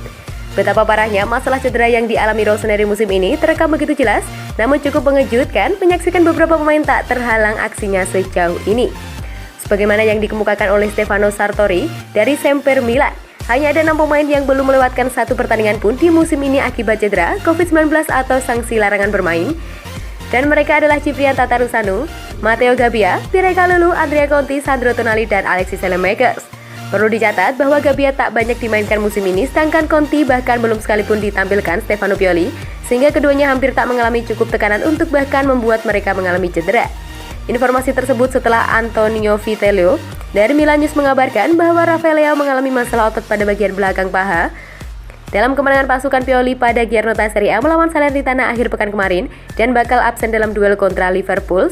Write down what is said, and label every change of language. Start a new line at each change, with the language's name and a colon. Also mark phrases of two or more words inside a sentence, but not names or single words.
Indonesian: Betapa parahnya masalah cedera yang dialami Rossoneri musim ini terekam begitu jelas, namun cukup mengejutkan menyaksikan beberapa pemain tak terhalang aksinya sejauh ini. Sebagaimana yang dikemukakan oleh Stefano Sartori dari Semper Milan, hanya ada 6 pemain yang belum melewatkan satu pertandingan pun di musim ini akibat cedera, COVID-19 atau sanksi larangan bermain. Dan mereka adalah Ciprian Tatarusanu, Matteo Gabbia, Pierre Kalulu, Andrea Conti, Sandro Tonali, dan Alexis Saelemaekers. Perlu dicatat bahwa Gabbia tak banyak dimainkan musim ini, sedangkan Conti bahkan belum sekalipun ditampilkan Stefano Pioli, sehingga keduanya hampir tak mengalami cukup tekanan untuk bahkan membuat mereka mengalami cedera. Informasi tersebut setelah Antonio Vitello dari Milan News mengabarkan bahwa Rafael Leao mengalami masalah otot pada bagian belakang paha dalam kemenangan pasukan Pioli pada Giornata Serie A melawan Salernitana akhir pekan kemarin dan bakal absen dalam duel kontra Liverpool.